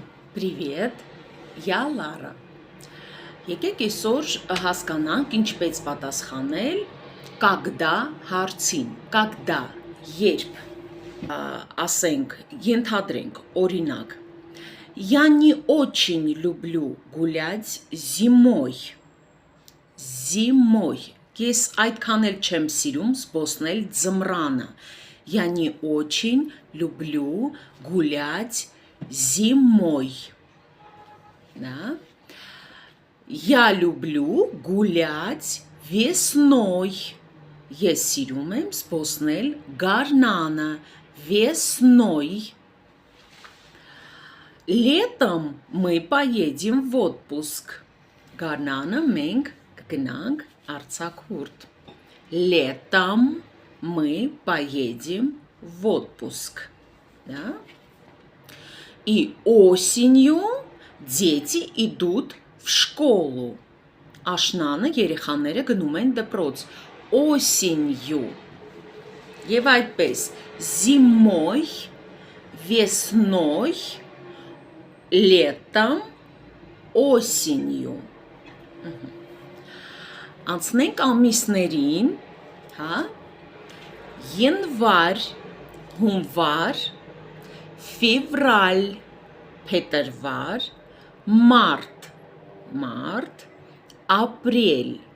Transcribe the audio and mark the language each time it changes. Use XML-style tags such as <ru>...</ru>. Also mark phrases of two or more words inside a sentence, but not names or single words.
<ru>Привет, я</ru> <hy>Լարա։ Եկեք այսօր հասկանանք ինչպես պատասխանել когда հարցին։ Когда երբ ասենք, ենթադրենք, օրինակ</hy> <ru>Я не очень люблю гулять зимой. Зимой.</ru> <hy>Ես այդքան էլ չեմ սիրում զբոսնել ձմռանը.</hy> <ru>Я не очень люблю гулять зимой. Да? Я люблю гулять весной.</ru> <hy>Ես սիրում եմ զբոսնել գարնանը весной.</hy> <ru>Летом мы поедем в отпуск.</ru> <hy>Գարնանը մենք կգնանք արձակուրդ.</hy> <ru>Летом мы поедем в отпуск. Да? И осенью дети идут в школу.</ru> <hy>Աշնանը երեխաները գնում են դպրոց. Осенью. Եվ այդպես.</hy> <ru>Зимой, весной, летом, осенью.</ru> <hy>Անցնենք ամիսներին, հա? Январь, հունվար, февраль, փետրվար, մարտ, ապրիլ,</hy>